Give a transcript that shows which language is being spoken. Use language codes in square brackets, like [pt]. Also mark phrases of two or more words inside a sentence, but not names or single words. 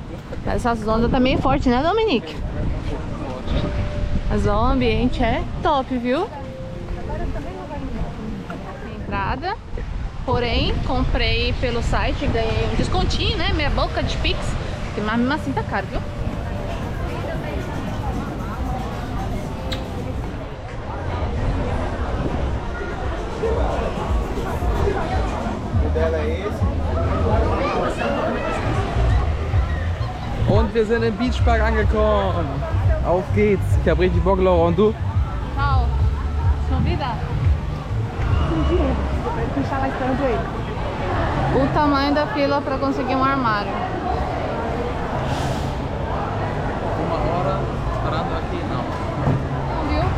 [pt] Essas ondas tá meio forte, né, Dominique? Mas ó, o ambiente é top, viu? Entrada. Porém, comprei pelo site, ganhei um descontinho, né? Meia boca de Pix. Mas mesmo assim tá caro, viu? [de] Und wir sind im Beachpark angekommen. Auf geht's. Ich hab richtig Bock, Laura. Und du? [pt] Tchau. Convida. O tamanho da fila para conseguir um armário. Uma hora parando aqui, não. Não, viu?